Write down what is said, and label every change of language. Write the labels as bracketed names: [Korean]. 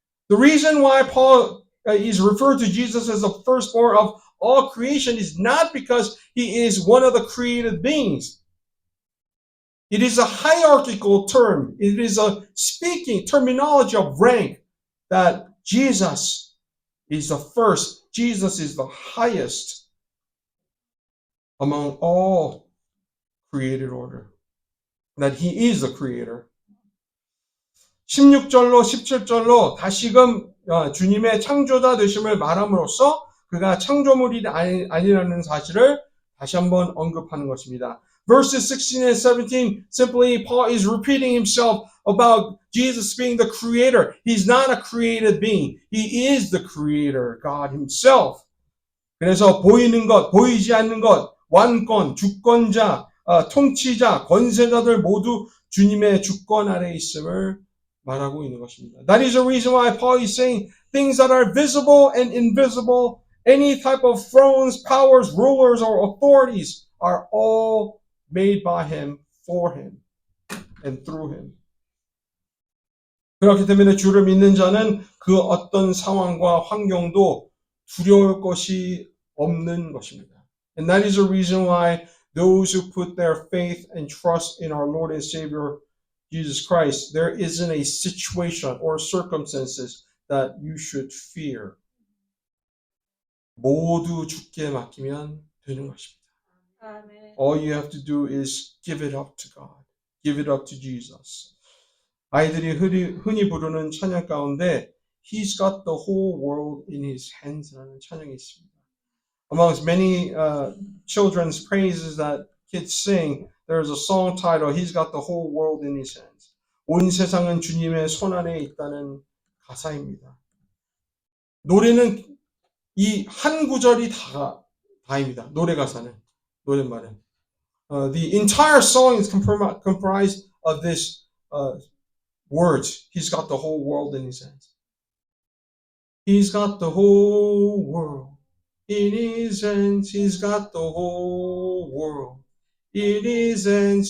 [English] The reason why Paul is referred to Jesus as the firstborn of all creation is not because he is one of the created beings. It is a hierarchical term. It is a speaking terminology of rank that Jesus is the first. Jesus is the highest among all created order. That he is the creator. [Korean] 16절로 17절로 다시금 주님의 창조자 되심을 말함으로써 그가 창조물이 아니라는 사실을 다시 한번 언급하는 것입니다. [English] Verses 16 and 17, simply Paul is repeating himself about Jesus being the creator. He's not a created being. He is the creator, God himself. [Korean] 그래서 보이는 것, 보이지 않는 것, 왕권, 주권자, 통치자, 권세자들 모두 주님의 주권 아래에 있음을 말하고 있는 것입니다. [English] That is the reason why Paul is saying things that are visible and invisible, any type of thrones, powers, rulers, or authorities are all made by him, for him, and through him. [Korean] 그렇기 때문에 주를 믿는 자는 그 어떤 상황과 환경도 두려울 것이 없는 것입니다. [English] And that is the reason why those who put their faith and trust in our Lord and Savior Jesus Christ, there isn't a situation or circumstances that you should fear. [Korean] 모두 주께 맡기면 되는 것입니다. [English] Amen. All you have to do is give it up to God. Give it up to Jesus. [Korean] 아이들이 흔히 부르는 찬양 가운데 [English] He's got the whole world in His hands [Korean] 라는 찬양이 있습니다. [English] Amongst many children's praises that kids sing, there's a song titled He's got the whole world in His hands. [Korean] 온 세상은 주님의 손 안에 있다는 가사입니다. 노래는 이 한 구절이 다입니다. 노래 가사는, 노랫말은. [English] The entire song is comprised of this words. He's got the whole world in his hands. He's got the whole world in his hands. He's got the whole world in his hands.